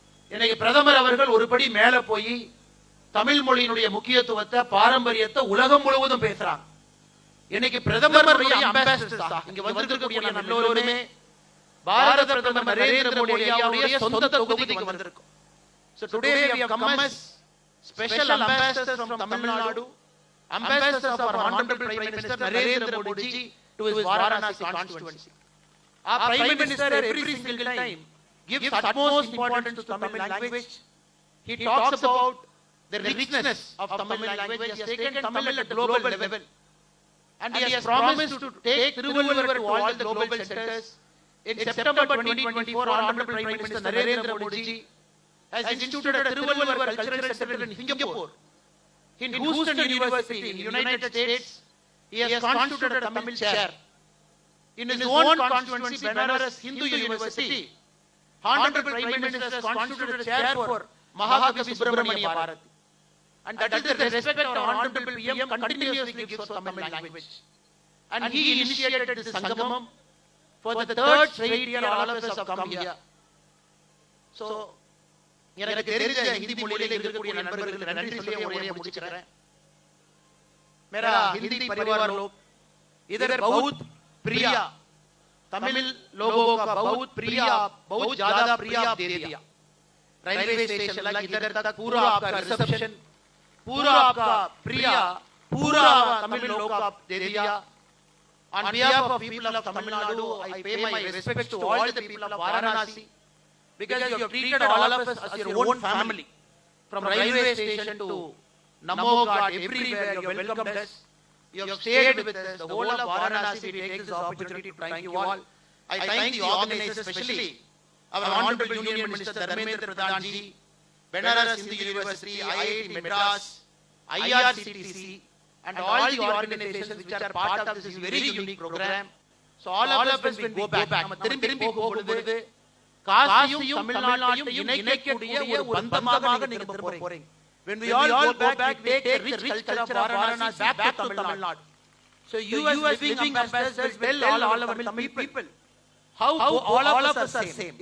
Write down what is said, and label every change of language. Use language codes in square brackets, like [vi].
[ta] இன்னைக்கு பிரதமர் அவர்கள் ஒருபடி மேல போய் தமிழ் மொழியினுடைய முக்கியத்துவத்தை, பாரம்பரியத்தை உலகம் முழுவதும் பேசுறாங்க. இன்னைக்கு பிரதமருடைய அம்பாசிடர்ஸ் இங்க வந்திருக்கக்கூடிய எல்லோருமே பாரத பிரதமர் நரேந்திர மோடி அவருடைய சொந்த தொகுதிக்கு வந்திருக்கோம். [en] So today we have come as special ambassadors from Tamil Nadu, ambassadors of our honorable Prime Minister Narendra Modi ji to his Varanasi constituency. Our Prime Minister every single time gives utmost importance to Tamil language. He talks about the richness of Tamil language. He has taken Tamil at global level. And he has promised to take Tiruvallur to all the global centers. In September 2024, Honorable Prime Minister Narendra Modi ji has instituted a Tiruvallur Cultural Center in Singapore. In Houston University in the United States, he has constituted a Tamil chair. In his own constituency, Benares Hindu University, Honorable Prime Minister has constituted a chair for Mahakavi Subramania Bharati. And that is the respect our Honorable PM continuously gives for Tamil language. And he initiated this Sangamam. For the third straight year, all of us have come here. [ta] So, எனக்கு தெரிஞ்ச ஹிந்தி மொழியில இருக்கக்கூடிய நண்பர்களுக்கு நன்றி சொல்லி உரையை முடிச்சுக்கிறேன். [hi] मेरा हिंदी परिवार लोग इधर बहुत प्रिय, तमिल लोगों का बहुत प्रिय, बहुत ज्यादा प्रिय आप दे दिया. रेलवे स्टेशन लग इधर तक पूरा आपका रिसेप्शन, पूरा आपका प्रिय, पूरा तमिल लोग का आप दे दिया. [en] On behalf of people of Tamil Nadu, I pay my respects to all the people of Varanasi, because you have treated all of us as your own family. From railway station to Namo Ghat, everywhere you have welcomed us. You have stayed with us. The whole of Varanasi, we take this opportunity to thank you all. I thank the organizers, especially our Honorable Union Minister Dharmendra Pradhan ji, Benares Hindu University, IIT Madras, IRCTC, and all the organizations which are part of this very unique program. So all of us when we go back, [ta] நம்ம திரும்பி போகும்போது காசியும் தமிழ்நாட்டையும் இணைக்கக்கூடிய ஒரு பந்தமாக நீங்க போறீங்க. [en] When we all go back, we take the rich culture of Varanasi back to Tamil Nadu. So you as living ambassadors will tell all our Tamil people how all of us are same.